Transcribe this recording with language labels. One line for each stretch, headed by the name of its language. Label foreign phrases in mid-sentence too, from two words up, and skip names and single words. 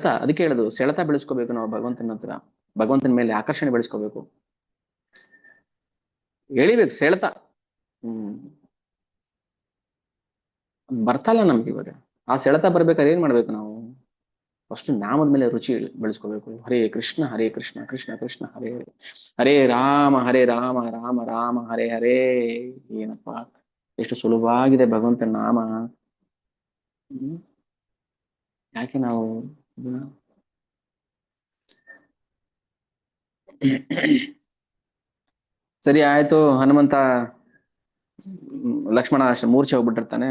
Kannada: ಅದಕ್ಕೆ ಹೇಳುದು, ಸೆಳೆತ ಬೆಳೆಸ್ಕೋಬೇಕು ನಾವು ಭಗವಂತನ ಹತ್ರ, ಭಗವಂತನ ಮೇಲೆ ಆಕರ್ಷಣೆ ಬೆಳೆಸ್ಕೋಬೇಕು, ಎಳಿಬೇಕು ಸೆಳೆತ. ಹ್ಮ್ ಬರ್ತಲ್ಲ ನಮ್ಗೆ ಇವಾಗ. ಆ ಸೆಳೆತ ಬರ್ಬೇಕಾದ್ರೆ ಏನ್ ಮಾಡ್ಬೇಕು ನಾವು? ಫಸ್ಟ್ ನಾಮದ ಮೇಲೆ ರುಚಿ ಬೆಳೆಸ್ಕೋಬೇಕು. ಹರೇ ಕೃಷ್ಣ ಹರೇ ಕೃಷ್ಣ ಕೃಷ್ಣ ಕೃಷ್ಣ ಹರೇ ಹರೇ, ಹರೇ ರಾಮ ರಾಮ ರಾಮ ಹರೇ ಹರೇ. ಏನಪ್ಪಾ ಎಷ್ಟು ಸುಲಭವಾಗಿದೆ ಭಗವಂತನ ನಾಮ. ಹ್ಮ್ ಯಾಕೆ ನಾವು ಇದನ್ನ ಸರಿ ಆಯ್ತು. ಹನುಮಂತ ಲಕ್ಷ್ಮಣ ಮೂರ್ಛೆ ಹೋಗ್ಬಿಟ್ಟಿರ್ತಾನೆ.